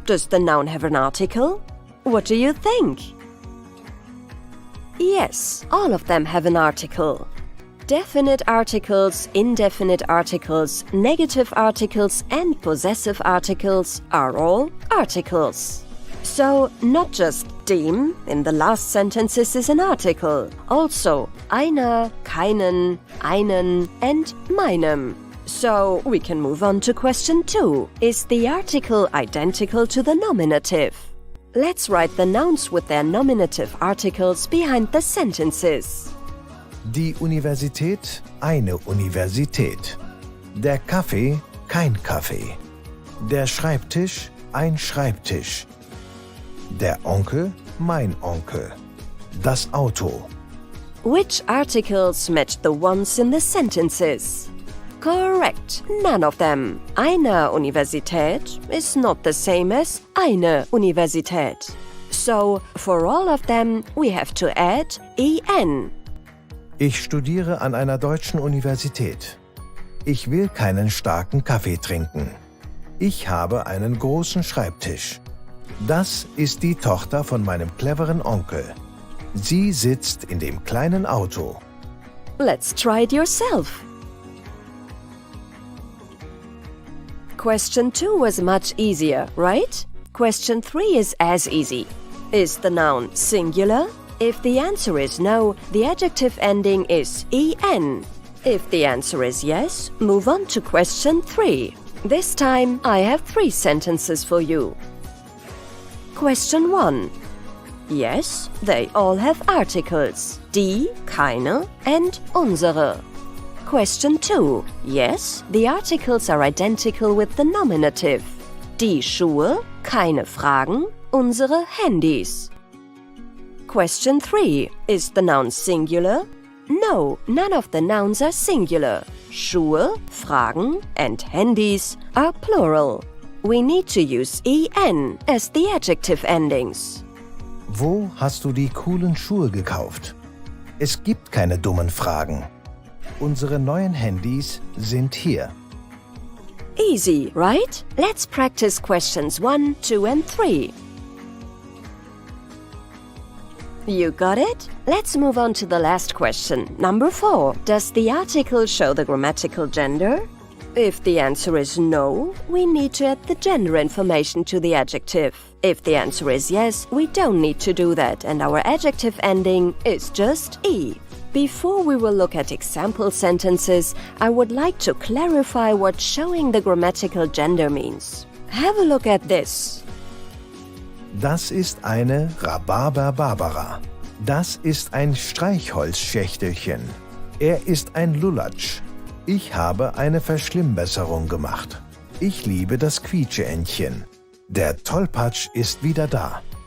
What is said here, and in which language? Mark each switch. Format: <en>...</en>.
<en>Does the noun have an article? What do you think? Yes, all of them have an article. Definite articles, indefinite articles, negative articles, and possessive articles are all articles. So, not just dem in the last sentences is an article. Also, einer, keinen, einen, and meinem. So, we can move on to question 2. Is the article identical to the nominative? Let's write the nouns with their nominative articles behind the sentences.</en> <de>Die Universität, eine Universität. Der Kaffee, kein Kaffee. Der Schreibtisch, ein Schreibtisch. Der Onkel, mein Onkel. Das Auto.</de> <en>Which articles match the ones in the sentences? Correct, none of them. Eine Universität is not the same as eine Universität. So, for all of them, we have to add en.</en> <de>Ich studiere an einer deutschen Universität. Ich will keinen starken Kaffee trinken. Ich habe einen großen Schreibtisch. Das ist die Tochter von meinem cleveren Onkel. Sie sitzt in dem kleinen Auto.</de> <en>Let's try it yourself. Question 2 was much easier, right? Question 3 is as easy. Is the noun singular? If the answer is no, the adjective ending is en. If the answer is yes, move on to question 3. This time, I have 3 sentences for you. Question 1. Yes, they all have articles. Die, keine, and unsere. Question 2. Yes, the articles are identical with the nominative.</en> <de>Die Schuhe, keine Fragen, unsere Handys.</de> <en>Question 3. Is the noun singular? No, none of the nouns are singular. Schuhe, Fragen, and Handys are plural. We need to use en as the adjective endings.</en> <de>Wo hast du die coolen Schuhe gekauft? Es gibt keine dummen Fragen. Unsere neuen Handys sind hier.</de> <en>Easy, right? Let's practice questions 1, 2, and 3. You got it? Let's move on to the last question. Number 4. Does the article show the grammatical gender? If the answer is no, we need to add the gender information to the adjective. If the answer is yes, we don't need to do that, and our adjective ending is just E. Before we will look at example sentences, I would like to clarify what showing the grammatical gender means. Have a look at this.</en> <de>Das ist eine Rhabarber-Barbara. Das ist ein Streichholzschächtelchen. Er ist ein Lulatsch. Ich habe eine Verschlimmbesserung gemacht. Ich liebe das Quietscheentchen. Der Tollpatsch ist wieder da.</de>